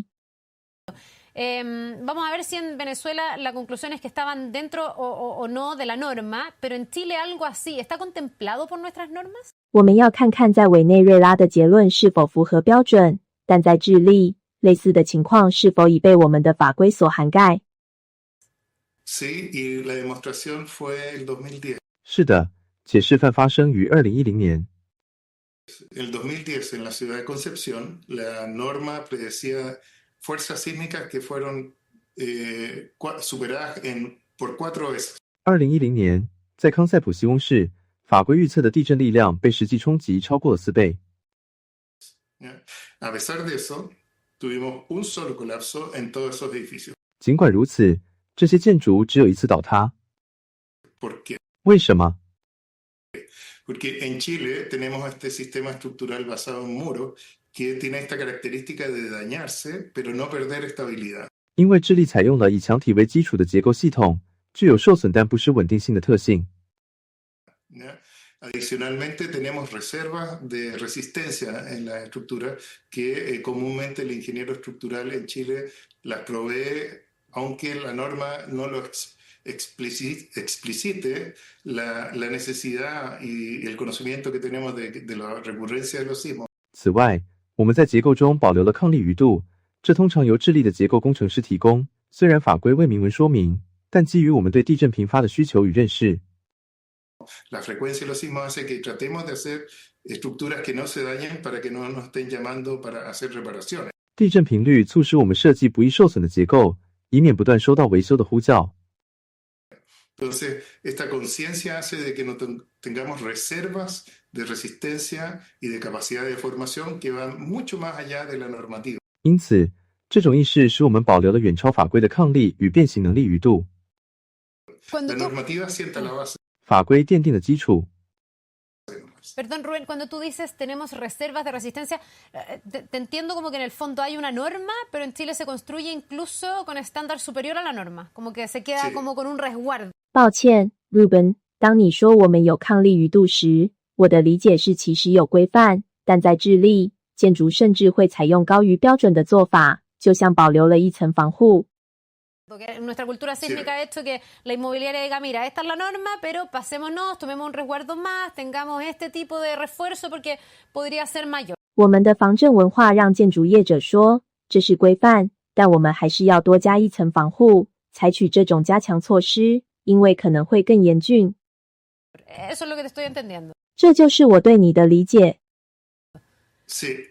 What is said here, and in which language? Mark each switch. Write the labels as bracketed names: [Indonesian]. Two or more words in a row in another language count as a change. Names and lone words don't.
[Spanish] Vamos a ver si en Venezuela la conclusión es que estaban dentro o no de la norma, pero en Chile algo así, ¿está contemplado por nuestras normas? [Chinese] 我们要看看在委内瑞拉的结论是否符合标准，但在智利，类似的情况是否已被我们的法规所涵盖？ [Spanish] Sí, y la demostración fue el 2010. [Chinese] 是的，且示范发生于2010年。 [Spanish] El 2010 en la ciudad de Concepción, la norma predecía fuerzas sísmicas que fueron superadas por 4 veces. [Chinese] 2010 年，在康塞普西翁市，法规预测的地震力量被实际冲击超过了4倍。 [Spanish] A pesar de eso, tuvimos un solo colapso en todos esos edificios. [Chinese] 尽管如此，这些建筑只有1次倒塌。 [Spanish] ¿Por qué? [Chinese] 为什么？ [Spanish] Porque en Chile tenemos este sistema estructural basado en muros que tiene esta característica de dañarse, pero no perder estabilidad. [Chinese] 因为智利采用了以墙体为基础的结构系统，具有受损但不失稳定性的特性。 [Spanish] Adicionalmente, tenemos reservas de resistencia en la estructura que comúnmente el ingeniero estructural en Chile las provee, aunque la norma no lo explicite la necesidad y el conocimiento que tenemos de la recurrencia de los sismos. [Chinese] 此外，我们在结构中保留了抗力余度，这通常由智利的结构工程师提供。虽然法规未明文说明，但基于我们对地震频发的需求与认识。 [Spanish] La frecuencia de los sismos hace que tratemos de hacer estructuras que no se dañen para que no nos estén llamando para hacer reparaciones. [Chinese] 地震频率促使我们设计不易受损的结构，以免不断收到维修的呼叫。 [Spanish] Entonces, esta conciencia hace de que no tengamos reservas de resistencia y de capacidad de formación que van mucho más allá de la normativa. [Chinese] 因此，这种意识使我们保留了远超法规的抗力与变形能力余度。 [Spanish] La normativa sienta la base. [Chinese] 法规奠定了基础。 [Spanish] Perdón, Rubén, cuando tú dices tenemos reservas de resistencia, te entiendo como que en el fondo hay una norma, pero en Chile se construye incluso con estándar superior a la norma, como que se queda como con un resguardo. [Chinese] 抱歉 ，Ruben， 当你说我们有抗力余度时，我的理解是其实有规范，但在智利，建筑甚至会采用高于标准的做法，就像保留了一层防护。 [Spanish] Porque nuestra cultura sísmica ha hecho que la inmobiliaria diga, mira, esta es la norma, pero pasémonos, tomemos un resguardo más, tengamos este tipo de refuerzo porque podría ser mayor. [Chinese] 我们的防震文化让建筑业者说，这是规范，但我们还是要多加一层防护，采取这种加强措施，因为可能会更严峻。 [Spanish] Eso es lo que te estoy entendiendo. [Chinese] 这就是我对你的理解。 [Spanish] Sí.